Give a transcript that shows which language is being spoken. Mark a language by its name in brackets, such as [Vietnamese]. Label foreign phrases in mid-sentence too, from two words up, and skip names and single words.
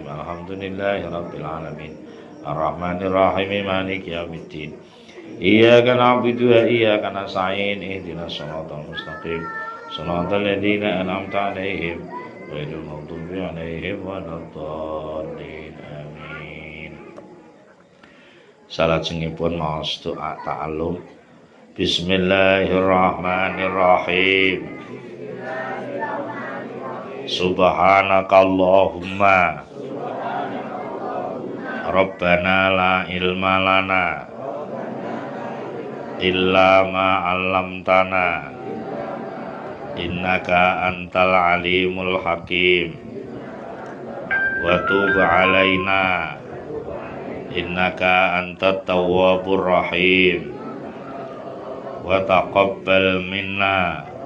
[Arabic] الحمد لله رب العالمين الرحمن الرحيم مالك يوم الدين إياك نعبد وإياك نستعين اهدنا الصراط المستقيم صراط الذين أنعمت عليهم غير المغضوب عليهم ولا الضالين آمين. [Javanese] Salajengipun maos doa ta'allum. [Arabic] بسم الله الرحمن الرحيم. سبحانك اللهم ربنا لا علم لنا إلا ما علمتنا إنك أنت العليم الحكيم وتب علينا إنك أنت التواب الرحيم وتقبل منا